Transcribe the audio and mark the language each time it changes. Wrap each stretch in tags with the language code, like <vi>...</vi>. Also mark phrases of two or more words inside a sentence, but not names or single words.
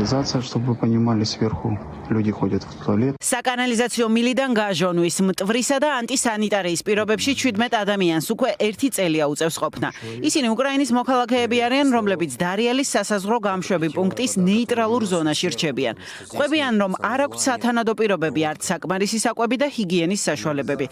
<ru>канализация, чтобы вы понимали, сверху люди ходят в туалет.</ru> <ka>საკანალიზაციო მილიდან გაჟონვის, მტვრისა და ანტისანიტარიის პირობებში 17 ადამიანს უკვე 1 წელია უწევს ყოფნა. ისინი უკრაინის მოქალაქეები არიან, რომლებიც დარიალის სასაზღვრო გამშვები პუნქტის ნეიტრალურ ზონაში რჩებიან. ყვებიან, რომ არ აქვთ სათანადო პირობები, არც საკმარისი საკვები და ჰიგიენის საშუალებები.</ka>